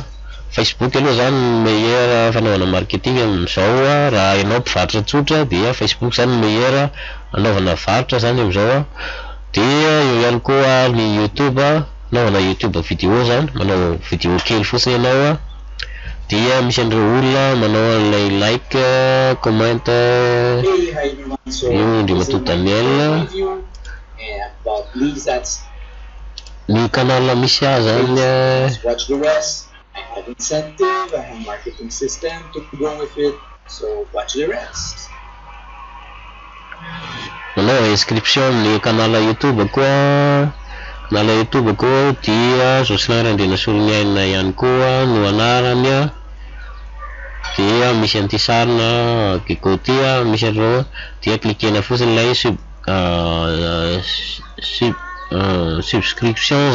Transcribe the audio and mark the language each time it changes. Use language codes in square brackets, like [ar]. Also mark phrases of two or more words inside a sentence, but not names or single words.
[mg] Facebook aloha zany meilleur fanaovana marketing amizao raha ianao mpivarotra tsotra dia Facebook zany meilleur anaovana varotra zany amizao. Dia eo ihany koa ny YouTube anaovana YouTube vidéo zany manao vidéo kely fotsiny ianao dia misy andreo olona manao an'ilay [en] like comment [mg] io Indrimato Daniel ny canal misy zany [en] I have incentive, I have marketing system to go with it, so watch the rest. [mg] Manao inscription ny canal YouTube koa, canal YouTube koa dia Jocelyn Andrerasoliana ihany koa no anarany. Dia misy an'ity sarina Gecko ty misy andreo dia cliquena fotsiny lay subscription